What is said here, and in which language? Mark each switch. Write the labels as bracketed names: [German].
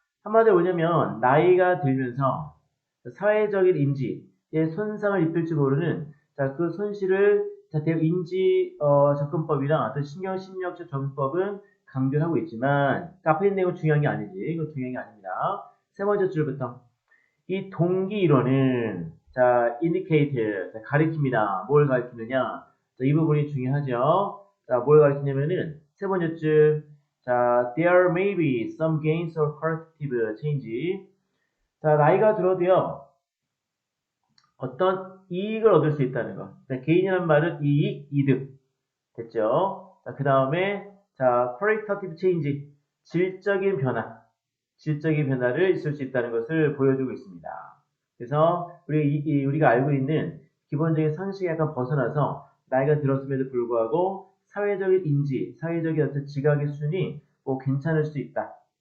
[Korean] 한마디로 뭐냐면 나이가 들면서 사회적인 인지에 손상을 입힐지 모르는 자, 그 손실을 자, 인지 접근법이랑 어떤 신경심리학적 접근법은 강조를 하고 있지만 앞에 있는 내용은 중요한 게 아니지. 이거 중요한 게 아닙니다. 세 번째 줄부터 이 동기 이론은 자 [English] indicate [Korean] 자, 가리킵니다. 뭘 가리키느냐? 자, 이 부분이 중요하죠. 자, 뭘 가리키냐면은 세 번째 줄 자, [English] there may be some gains or qualitative change. [Korean] 자, 나이가 들어도요. 어떤 이익을 얻을 수 있다는 거. 자, 개인이란 말은 이익, 이득. 됐죠? 자, 그 다음에, 자, [English] qualitative change. [Korean] 질적인 변화. 질적인 변화를 있을 수 있다는 것을 보여주고 있습니다. 그래서, 우리가 알고 있는 기본적인 상식에 약간 벗어나서 나이가 들었음에도 불구하고 사회적인 인지, 사회적인 어떤 지각의 수준이 뭐 괜찮을 수 있다.